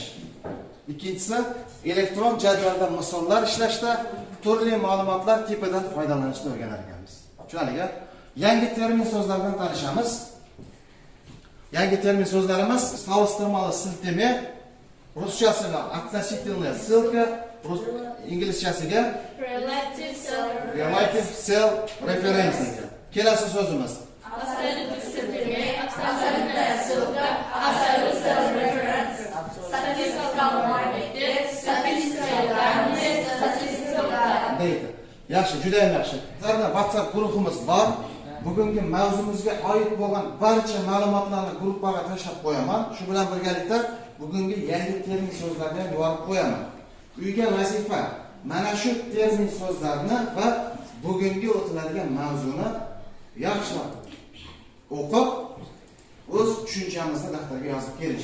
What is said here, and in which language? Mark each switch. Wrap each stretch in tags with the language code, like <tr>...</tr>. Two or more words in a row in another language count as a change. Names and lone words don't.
<uz>Ikkinchisi, elektron jadvalda misollar ishlashda turli ma'lumotlar tipidan foydalanishni o'rganar ekanmiz. Tushunarli? Yangi termin so'zlardan tanishamiz. Yangi termin so'zlarimiz solishtirmali siltama, ruschasiga</uz> <ru>относительная ссылка,</ru> <uz>inglizchasiga</uz> <en>relative cell reference.</en> <uz>Kelasi so'zimiz</uz> <en>absolute siltama, absolute ссылка, absolute cell reference, statistical marketing, statistical данные, statistical data.</en> <uz>Yaxshi, juda ham yaxshi. Bizlarda WhatsApp guruhimiz bor. Bugungi mavzumizga oid bo'lgan barcha ma'lumotlarni gruppaga tashlab qo'yaman. Shu bilan birgalikda bugungi yangi termin so'zlarni ham yuborib qo'yaman. Uyga vazifa mana shu termin so'zlarni va bugungi o'tiladigan mavzuni yaxshilab o'qib, o'z tushunchamizni daftarga yozib kelish.</uz>